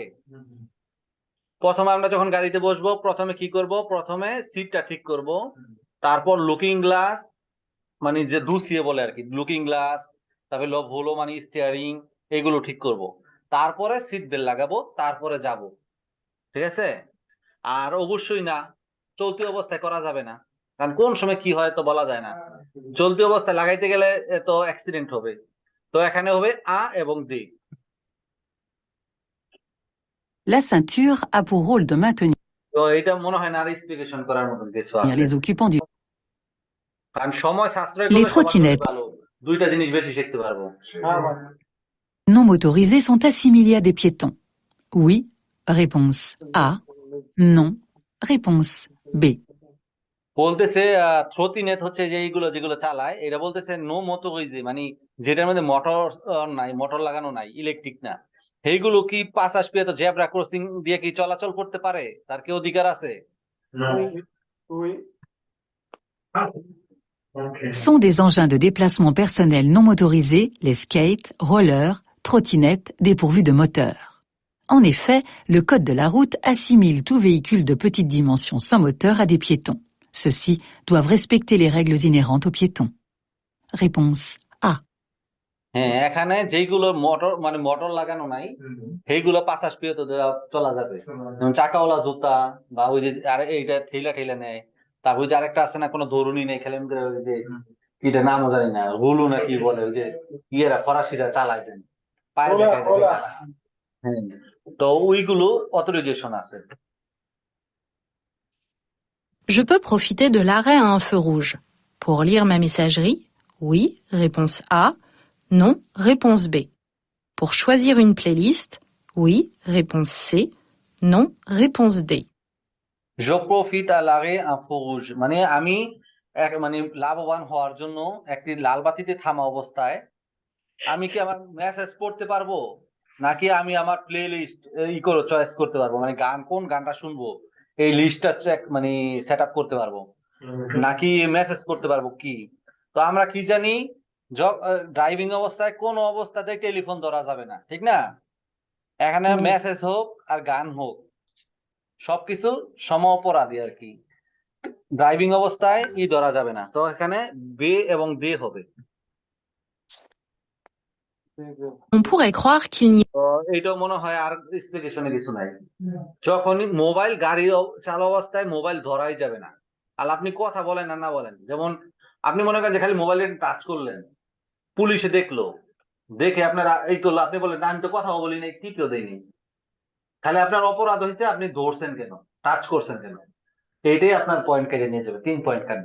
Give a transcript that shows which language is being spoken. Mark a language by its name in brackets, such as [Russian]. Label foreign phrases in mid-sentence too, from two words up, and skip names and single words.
[Bangla] প্রথমে আমরা যখন গাড়িতে বসবো, প্রথমে কি করব, প্রথমে সিটটা ঠিক করব, তারপর [English] looking glass [Bangla] মানে যে দুসিয়ে বলে আর কি, [English] looking glass, [Bangla] তারপরে লব হলো মানে স্টিয়ারিং, এগুলো ঠিক করব, তারপরে [English] seat belt [Bangla] লাগাবো, তারপরে যাব। ঠিক আছে? আর অবশ্যই না, চলতি অবস্থায় করা যাবে না, কারণ কোন সময় কি হয় তো বলা যায় না। চলতি অবস্থায় লাগাইতে গেলে তো অ্যাক্সিডেন্ট হবে। তো এখানে হবে আ এবং ডি। [French] La ceinture a pour rôle de maintenir [Bangla] তো এটা মনে হয় না আর এক্সপ্লিকেশন করার মতন কিছু আছে, [French] les occupants du... [Bangla] কারণ সময় সাশ্রয় [French] Les [Bangla] করলে সবার জন্য [French] trottinettes [Bangla] ভালো, দুইটা জিনিস বেশি শিখতে পারবো। হ্যাঁ ভাই। [French] non motorisés sont assimilés à des piétons. Oui, réponse A. Non, réponse B. [Bangla] বলতেছে থ্রোটিনেট হচ্ছে যে এইগুলো যেগুলো চালায়, এটা বলতেছে [French] non motorisé, [Bangla] মানে যেটার মধ্যে মোটর নাই, মোটর লাগানো নাই, ইলেকট্রিক না, এইগুলো কি পাঁচ আসবে তো জেব্রা ক্রসিং দিয়ে কি চলাচল করতে পারে? তার কি অধিকার আছে? উই [French] Sont des engins de déplacement personnel non motorisés, les skates, rollers, trottinettes dépourvus de moteur. En effet, le code de la route assimile tout véhicule de petite dimension sans moteur à des piétons. Ceux-ci doivent respecter les règles inhérentes aux piétons. Réponse A. [Bangla] হ্যাঁ, এখানে যেগুলো মোটর মানে মোটর লাগানো নাই, সেইগুলো পাঁচ আসবে তো চলা যাবে, যেমন চাকাওয়ালা জুতা, বা ওই যে আরে এইটা ঠেলা ঠেলা নেয়, তারপর ওই যে আরেকটা আছে না, কোনো ধরুনি নেই, খেলেন ওই যে কিটা নামও জানি না, হুলু না কি বলে, ওই যে ইয়েরা ফরাসিরা চালায় দেন, পায়ে ওলা দেখায় দেখায় ওলা চালায়। হ্যাঁ, তো ওইগুলো অথরাইজেশন আছে। [French] Je peux profiter de l'arrêt à un feu rouge pour lire ma messagerie? Oui, réponse A. Non, réponse B. Pour choisir une playlist? Oui, réponse C. Non, réponse D. Je profite à l'arrêt en feu rouge, [Bangla] মানে আমি মানে লাভবান হওয়ার জন্য একটি লাল বাতিতে থামা অবস্থায় আমি কি আমার মেসেজ পড়তে পারবো, নাকি আমি আমার [English] play list [Bangla] চয়েস করতে পারবো, মানে কোন গানটা শুনবো এই লিস্টটা মানে [English] set up [Bangla] করতে পারবো, নাকি মেসেজ করতে পারবো কি? তো আমরা কি জানি, ড্রাইভিং অবস্থায় কোন অবস্থাতেই টেলিফোন ধরা যাবে না, ঠিক না? এখানে মেসেজ হোক আর গান হোক, সবকিছু সম অপরাধী আর কি। ড্রাইভিং অবস্থায় ধরা যাবে না, তো এখানে বে এবং দে হবে। [French] On pourrait croire qu'il n'y [Bangla] তো এইটাও মনে হয় আর এক্সপ্লিকেশনে কিছু নাই। যখনই মোবাইল গাড়ি চালু অবস্থায় মোবাইল ধরাই যাবে না, আর আপনি কথা বলেন আর না বলেন, যেমন আপনি মনে করেন যে খালি মোবাইলে টাচ করলেন, পুলিশে দেখলো, দেখে আপনারা এই করলো, আপনি বলেন আমি তো কথা বলি নাই, কি কেউ দেয়নি, খালি আপনার অপরাধ হয়েছে, আপনি ধরছেন কেন, টাচ করছেন কেন, এইটাই আপনার পয়েন্ট কেটে নিয়ে যাবে, 3 পয়েন্ট কাটবে।